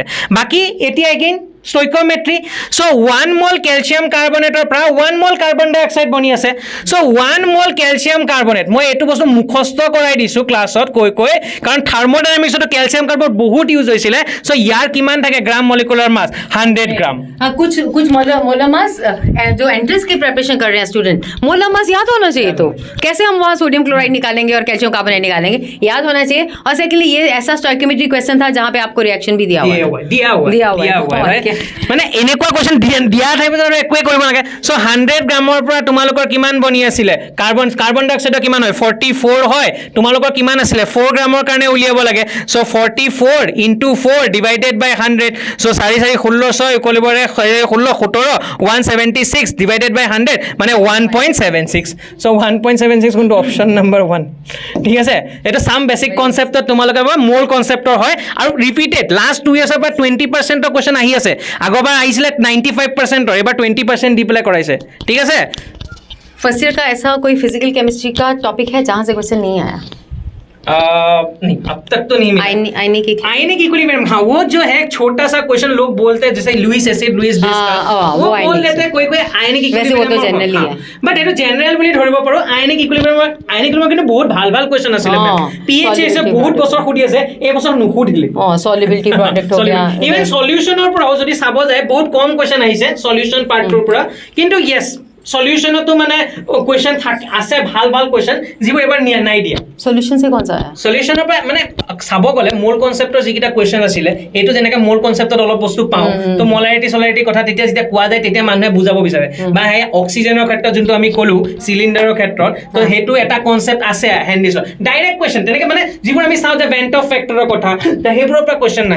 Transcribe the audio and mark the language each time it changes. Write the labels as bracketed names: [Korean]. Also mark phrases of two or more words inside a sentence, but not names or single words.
[Assamese] বাকী এতিয়া [English] again stoichiometry. [Assamese] চ' 1 [English] mole calcium carbonate [Assamese] পৰা 1 মল [English] carbon dioxide [Assamese] বনি আছে। চ' 1 [English] mole calcium carbonate, [Assamese] মই এইটো বস্তু মুখস্থ কৰাই দিছোঁ ক্লাছত কৈ কৈ, কাৰণ থাৰ্মোডাইনামিক্সতো [English] calcium carbonate [Assamese] বহুত ইউজ হৈছিলে। চ' ইয়াৰ কিমান থাকে [English] gram molecular mass? [Assamese] 100 গ্ৰাম। [Hindi] कुछ [English] molar mass [Hindi] जो एंट्रेंस की प्रिपरेशन कर रहे हैं स्टूडेंट, [English] molar mass [Hindi] याद होना चाहिए। तो कैसे हम वहाँ [English] sodium chloride [Hindi] निकालेंगे और [English] calcium carbonate [Hindi] निकालेंगे? याद होना चाहिए। और सेकेंडली ये ऐसा [English] stoichiometry question [Hindi] था जहाँ पे आपको रिएक्शन भी दिया हुआ है। [Assamese] মানে এনেকুৱা কুৱেশ্যন দিয়া থাকিব আৰু একোৱে কৰিব নালাগে। চ' 100 গ্ৰামৰ পৰা তোমালোকৰ কিমান বনি আছিলে? [English] carbon dioxide [Assamese] কিমান হয়? 44 হয়। তোমালোকৰ কিমান আছিলে? 4 গ্ৰামৰ কাৰণে উলিয়াব লাগে। চ' 44 × 4 [English] divided by [Assamese] 100। চ' 4 4 16 6 ইকুৱেলিবৰে 16 17 176 [English] divided by [Assamese] 100 মানে 1.76। চ' 1.76 কোনটো? [English] option number [Assamese] 1, ঠিক আছে। এইটো [English] some basic concept [Assamese] তোমালোকে মূল কনচেপ্টৰ হয়, আৰু [English] repeated last 2 years [Assamese] পৰা 20%ৰ কুৱেশ্যন আহি আছে। আগৰবাৰ আহিছিলে 95%, এবাৰ 20% দি পেলাই কৰাইছে, ঠিক আছে। [English] first year [Hindi] का ऐसा कोई [English] physical chemistry [Hindi] का टॉपिक है जहाँ से क्वेश्चन नहीं आया? नहीं, अब तक तो नहीं मिला। आयनिक इक्विलिब्रियम, हाँ, वो जो है छोटा सा क्वेश्चन लोग बोलते हैं, जैसे [English] Lewis acid Lewis base [Hindi] का, वो बोल देते हैं कोई [English] ionic equilibrium. [Hindi] वैसे वो तो जनरली है, [Assamese] बट एटो जनरल বুলি ধৰিব পাৰো। [English] ionic equilibrium [Assamese] কিন্তু বহুত ভাল ভাল क्वेश्चन আছিল। পিএইচ এছে বহুত বছৰ খুদি আছে, এই বছৰ নুখুদিলে। [English] solubility product [Hindi] हो गया, [Assamese] ইভেন সলিউশনৰ পৰাও যদি চাব যায় বহুত কম क्वेश्चन আহিছে [English] solution part 2 [Assamese] পৰা, কিন্তু ইয়েস সলিউশনতো মানে क्वेश्चन আছে ভাল ভাল क्वेश्चन যিবোৰ এবাৰ নাই দিয়া। [Hindi] সলিউশন से कौन सा है? [Assamese] সলিউশনৰ পৰা মানে চাব গ'লে মূল কনসেপ্টৰ যিকিটা क्वेश्चन আছিলে, এইটো যেনেকৈ মূল কনসেপ্টত অলপ বস্তু পাওঁ, তো মলাৰিটি কথা তেতিয়া যেতিয়া কোৱা যায় তেতিয়া মানুহে বুজাব বিচাৰে। বা সেই অক্সিজেনৰ ক্ষেত্ৰত যোনটো আমি ক'লো চিলিণ্ডাৰৰ ক্ষেত্ৰত, তো সেইটো এটা কনসেপ্ট আছে হেণ্ডিছৰ [English] direct question. [Assamese] তেনেকৈ মানে যিবোৰ আমি চাওঁ যে ভেন্ট অফ ফেক্টৰৰ কথা, সেইবোৰৰ পৰা क्वेश्चन নাই।